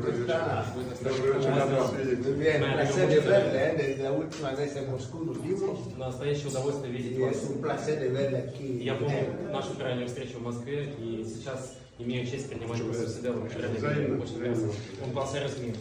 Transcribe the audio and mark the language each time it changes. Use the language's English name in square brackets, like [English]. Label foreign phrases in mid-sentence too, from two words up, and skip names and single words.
[Spanish] Bien, la sede verde, la última vez en Moscú nos vimos. [Russian] настоящее удовольствие видеть вас. [Spanish] Es un placer de verle aquí. [Russian] Я помню нашу крайнюю встречу в Москве, и сейчас имею честь принимать вас в Сиделу. Очень приятно. [Spanish] Un placer es mío.